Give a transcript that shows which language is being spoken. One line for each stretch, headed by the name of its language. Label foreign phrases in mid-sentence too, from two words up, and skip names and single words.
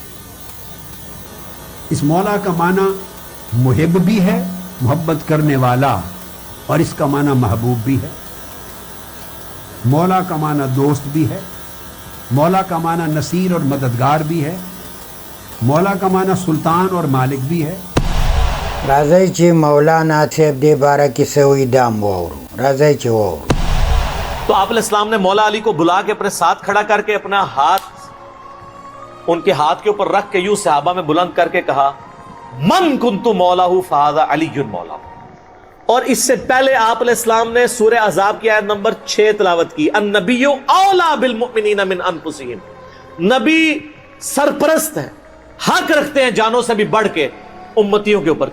Urdu: اس مولا کا معنی محب بھی ہے، محبت کرنے والا، اور اس کا معنی محبوب بھی ہے۔ مولا کا معنی دوست بھی ہے، مولا کا معنی نصیر اور مددگار بھی ہے، مولا کا معنی سلطان اور مالک بھی ہے۔
Pashto: راځئ چې مولانا صاحب دې باره کې څه وایي دا هم واورو، راځئ چې واورو۔
Urdu: تو آپ علیہ السلام نے مولا علی کو بلا کے اپنے ساتھ کھڑا کر کے اپنا ہاتھ ان کے ہاتھ کے اوپر رکھ کے یوں صحابہ میں بلند کر کے کہا
Arabic: من کنت مولا فہذا علی مولا۔
Urdu: اور اس سے پہلے آپ علیہ السلام نے سورہ احزاب کی آیت نمبر 6 تلاوت کی،
Arabic: النبی اولا بالمؤمنین من انفسہم،
Urdu: نبی سرپرست ہے، حق رکھتے ہیں جانوں سے بھی بڑھ کے امتیوں کے اوپر۔